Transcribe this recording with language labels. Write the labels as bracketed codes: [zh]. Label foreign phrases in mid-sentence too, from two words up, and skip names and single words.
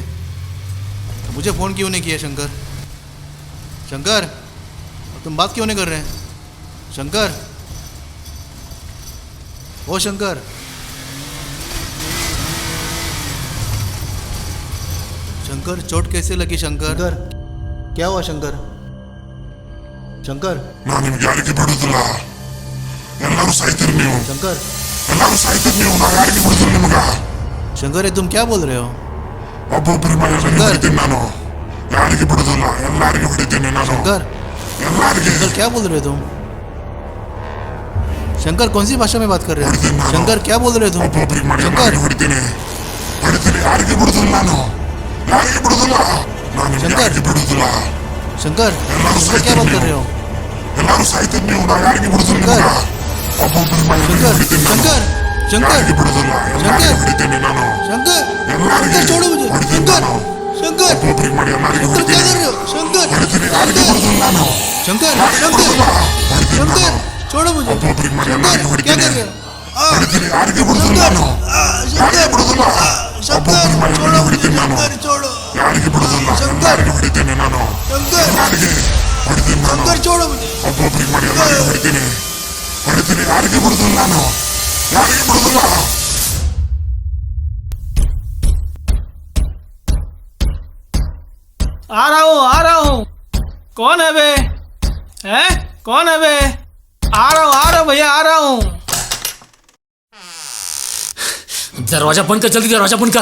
[hi] मुझे फ़ोन क्यों नहीं किया शंकर? शंकर तुम बात क्यों नहीं कर रहे हैं? शंकर, ओ शंकर, शंकर चोट कैसे लगी शंकर? क्या हुआ शंकर? शंकर [kn] ನಾನು ನಿಮ್ಗೆ ಯಾರಿಗೆ ಬಿಡುದಿಲ್ಲ, ಎಲ್ಲರೂ ಸಾಯ್ತೀರಿ ನೀವು, [hi] शंकर [kn] ಎಲ್ಲರೂ ಸಾಯ್ತೀರಿ ನೀವು, ನಾ ಯಾರಿಗೆ ಬಿಡುದಿಲ್ಲ ನಿಮಗ. [hi] शंकर ये तुम क्या बोल रहे हो? [kn] ಒಬ್ಬೊಬ್ಬರ ಮೇಲೆ ಹೊಡಿತೀನಿ ನಾನು, ಯಾರಿಗೆ ಬಿಡುದಿಲ್ಲ, ಎಲ್ಲರಿಗೆ ಹೊಡಿತೀನಿ ನಾನು, [hi] शंकर [kn] ಎಲ್ಲರಿಗೆ. [hi] शंकर क्या बोल रहे हो तुम? शंकर कौन सी भाषा में बात कर रहे हो? शंकर क्या बोल रहे हो तुम? [kn] ಒಬ್ಬೊಬ್ಬರಿಗೆ ಮಾಡಿ [hi] शंकर [kn] ಹೊಡಿತೀನಿ, ಹೊಡಿತೀನಿ, ಯಾರಿಗೆ ಬಿಡುದಿಲ್ಲ ನಾನು, ಯಾರಿಗೆ ಬಿಡುದಿಲ್ಲ, ನಾನು ಶಂಕರ್. ಯಾರಿಗೆ ಬಿಡುದಿಲ್ಲ, [hi] शंकर शंकर क्या बात कर रहे हो? [kn] ಎಲ್ಲರೂ ಸಾಯ್ತೀರಿ ನೀವು, ನಾ ಯಾರಿಗೆ ಬಿಡುದಿಲ್ಲ ನಿಮಗ. ಒಬ್ಬೊಬ್ಬರ ಮೇಲೆ [hi] शंकर [kn] ಹೊಡಿತೀನಿ ನಾನು, [hi] शंकर शंकर [kn] ಯಾರಿಗೆ ಬಿಡುದಿಲ್ಲ, ಎಲ್ಲರಿಗೆ ಹೊಡಿತೀನಿ ನಾನು, [hi] शंकर [kn] ಎಲ್ಲರಿಗೆ [hi] शंकर छोड़ो मुझे, [kn] ಹೊಡಿತೀನಿ [hi] शंकर [kn] ನಾನು, [hi] शंकर [kn] ಒಬ್ಬೊಬ್ಬರಿಗೆ ಮಾಡಿ ಎಲ್ಲರಿಗೆ [hi] शंकर क्या [kn] ಹೊಡಿತೀನಿ, [hi] कर रहे हो? शंकर [kn] ಹೊಡಿತೀನಿ, ಯಾರಿಗೆ [hi] शंकर [kn] ಬಿಡುದಿಲ್ಲ ನಾನು, [hi] शंकर [kn] ಯಾರಿಗೆ [hi] शंकर [kn] ಬಿಡುದಿಲ್ಲ, ಹೊಡಿತೀನಿ [hi] शंकर [kn] ನಾನು, [hi] छोड़ो मुझे, [kn] ಒಬ್ಬೊಬ್ಬರಿಗೆ ಮಾಡಿ [hi] शंकर [kn] ಎಲ್ಲರಿಗೆ [hi] क्या [kn] ಹೊಡಿತೀನಿ, [hi] कर रहे हो? [kn] ಹೊಡಿತೀನಿ, ಯಾರಿಗೆ ಬಿಡುದಿಲ್ಲ ನಾನು, ಯಾರಿಗೆ ಬಿಡುದಿಲ್ಲ, [hi] शंकर [kn] ಒಬ್ಬೊಬ್ಬರಿಗೆ ಮಾಡಿ [hi] छोड़ो मुझे, [kn] ಹೊಡಿತೀನಿ ನಾನು, [hi] शंकर छोड़ो, [kn] ಯಾರಿಗೆ ಬಿಡುದಿಲ್ಲ, ಶಂಕರ್. ಎಲ್ಲರಿಗೆ ಹೊಡಿತೀನಿ ನಾನು, [hi] शंकर [kn] ಎಲ್ಲರಿಗೆ ಹೊಡಿತೀನಿ ನಾನು, [hi] शंकर छोड़ो मुझे, [kn] ಒಬ್ಬೊಬ್ಬರಿಗೆ ಮಾಡಿ ಎಲ್ಲರಿಗೆ ಹೊಡಿತೀನಿ, ಹೊಡಿತೀನಿ, ಯಾರಿಗೆ ಬಿಡುದಿಲ್ಲ ನಾನು, ಯಾರಿಗೆ ಬಿಡುದಿಲ್ಲ. [hi] आ रहा हूँ कौन है बे? हैं? कौन है बे? आ रहा हूँ भैया, आ रहा हूँ। दरवाजा बंद कर, जल्दी दरवाजा बंद कर।